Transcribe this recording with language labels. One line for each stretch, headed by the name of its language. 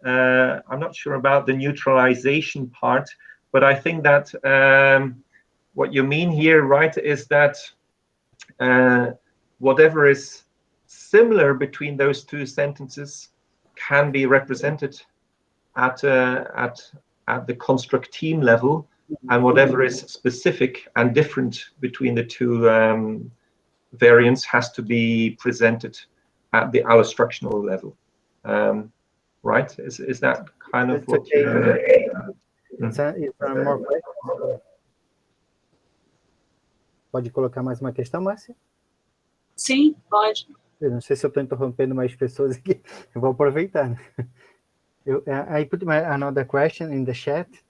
English: I'm not sure about the neutralization part, but I think that what you mean here, right, is that whatever is similar between those two sentences can be represented at the construct team level, and whatever is specific and different between the two variants has to be presented at the allostructural level. Right? Is that kind of what you're... more questions?
Portuguese: Pode colocar mais uma questão, Marcia? Sim, pode. Eu não sei se eu estou interrompendo mais pessoas aqui. Eu vou aproveitar. Né?
English: I put another question in the chat.